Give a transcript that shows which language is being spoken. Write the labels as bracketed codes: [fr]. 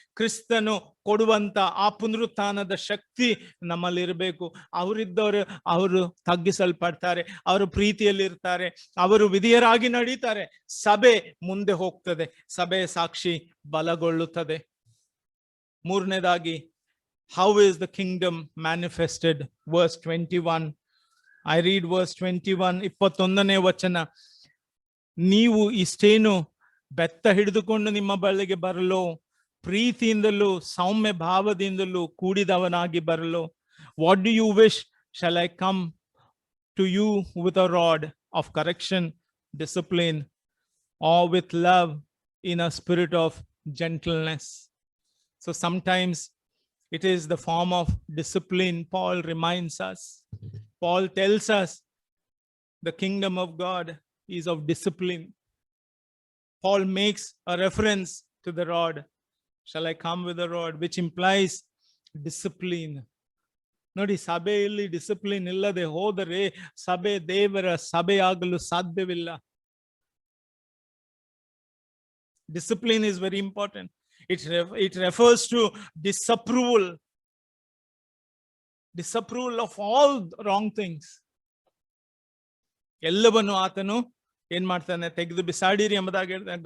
[kn] ಕ್ರಿಸ್ತನು ಕೊಡುವಂತ ಆ ಪುನರುತ್ಥಾನದ ಶಕ್ತಿ ನಮ್ಮಲ್ಲಿರಬೇಕು. ಅವರಿದ್ದವರು ಅವರು ತಗ್ಗಿಸಲ್ಪಡ್ತಾರೆ, ಅವರು ಪ್ರೀತಿಯಲ್ಲಿ ಇರ್ತಾರೆ, ಅವರು ವಿಧಿಯರಾಗಿ ನಡೀತಾರೆ. ಸಭೆ ಮುಂದೆ ಹೋಗ್ತದೆ, ಸಭೆ ಸಾಕ್ಷಿ ಬಲಗೊಳ್ಳುತ್ತದೆ. ಮೂರನೇದಾಗಿ, [en] how is the kingdom manifested? Verse 21. I read verse 21, [kn] 21ನೇ ವಚನ. ನೀವು ಇಷ್ಟೇನು ಬೆತ್ತ ಹಿಡಿದುಕೊಂಡು ನಿಮ್ಮ ಬಳಿಗೆ ಬರಲು, ಪ್ರೀತಿಯಿಂದಲೂ ಸೌಮ್ಯ ಭಾವದಿಂದಲೂ ಕೂಡಿದವನಾಗಿ ಬರಲು. [en] What do you wish? Shall I come to you with a rod of correction, discipline, or with love in a spirit of gentleness? So sometimes it is the form of discipline. Paul reminds us. Paul tells us the kingdom of God is of discipline. Paul makes a reference to the rod. Shall I come with a rod? Which implies discipline. [kn] ನೋಡಿ, ಸಭೆಯಲ್ಲಿ discipline ಇಲ್ಲದೆ ಹೋದರೆ ಸಭೆ ದೇವರ ಸಭೆಯಾಗಲು ಸಾಧ್ಯವಿಲ್ಲ. [en] Discipline is very important. It refers to disapproval of all wrong things. [kn] ಎಲ್ಲವನ್ನು ಆತನು ಏನ್ ಮಾಡ್ತಾನೆ? ತೆಗೆದು ಬಿಸಾಡಿರಿ ಎಂಬುದಾಗಿ ಹೇಳ್ತಾನೆ.